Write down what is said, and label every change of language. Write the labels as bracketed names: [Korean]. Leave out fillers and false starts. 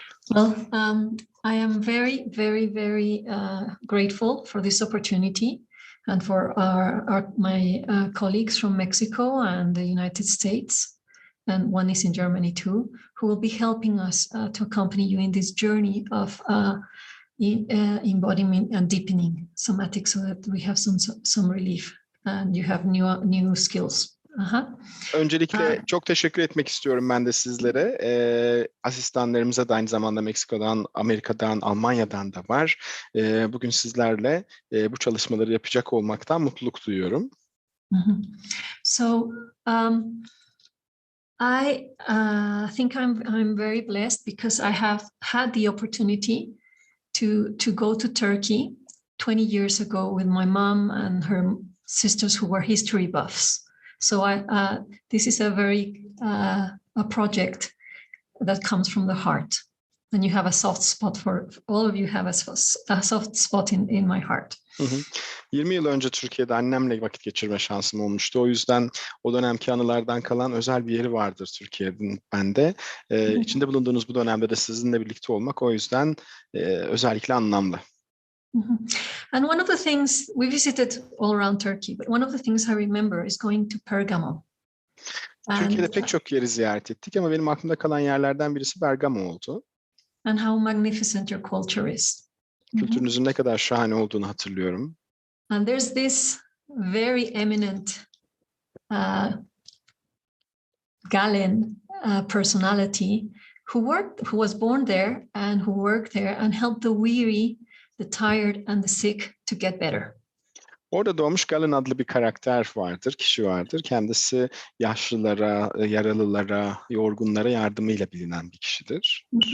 [English] Well, I am very, very, very grateful for this opportunity and for my colleagues from Mexico and the United States, and one is in Germany too, who will be helping us to accompany you in this journey of embodiment and deepening somatic, so that we have some relief and you have new skills [Turkish] Öncelikle çok teşekkür etmek istiyorum ben de sizlere. Asistanlarımıza da aynı zamanda Meksika'dan, Amerika'dan, Almanya'dan da var. Bugün sizlerle bu çalışmaları yapacak olmaktan mutluluk duyuyorum. [English] So I think I'm very blessed because I have had the opportunity to go to Turkey 20 years ago with my mom and her sisters who were history buffs. So this is a very a project that comes from the heart, and you have a soft spot for all of you. Have a soft spot in my heart. [Turkish] 20 yıl önce Türkiye'de annemle vakit geçirme şansım olmuştu. O yüzden o dönemki anılardan kalan özel bir yeri vardır Türkiye'nin bende. İçinde bulunduğunuz bu dönemde de sizinle birlikte olmak o yüzden özellikle anlamlı. [English] And one of the things we visited all around Turkey, but one of the things I remember is going to Pergamum. [Turkish] Türkiye'de pek çok yeri ziyaret ettik ama benim aklımda kalan yerlerden birisi Bergama oldu. [English] And how magnificent your culture is. [Turkish] Kültürünüzün ne kadar şahane olduğunu hatırlıyorum. [English] And there's this very eminent Galen personality who was born there and who worked there and helped the weary, the tired and the sick to get better. [Turkish] Orada doğmuş Galen adlı bir karakter vardır, kişi vardır. Kendisi yaşlılara, yaralılara, yorgunlara yardımıyla bilinen bir kişidir.